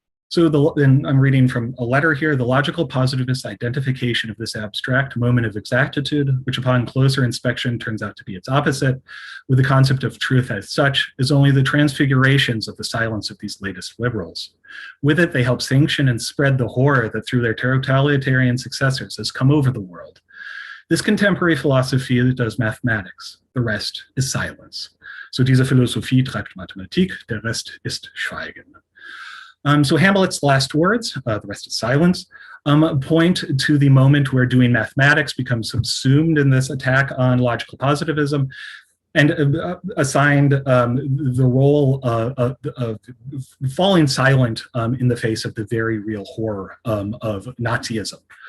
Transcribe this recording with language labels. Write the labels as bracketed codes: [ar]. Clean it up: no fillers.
[en] So and I'm reading from a letter here, the logical positivist identification of this abstract moment of exactitude, which upon closer inspection turns out to be its opposite, with the concept of truth as such, is only the transfigurations of the silence of these latest liberals. With it, they help sanction and spread the horror that through their totalitarian successors has come over the world. This contemporary philosophy does mathematics, the rest is silence. [de] So diese Philosophie treibt Mathematik, der Rest ist Schweigen. [en] So Hamlet's last words, the rest is silence, point to the moment where doing mathematics becomes subsumed in this attack on logical positivism, and assigned the role of falling silent in the face of the very real horror of Nazism.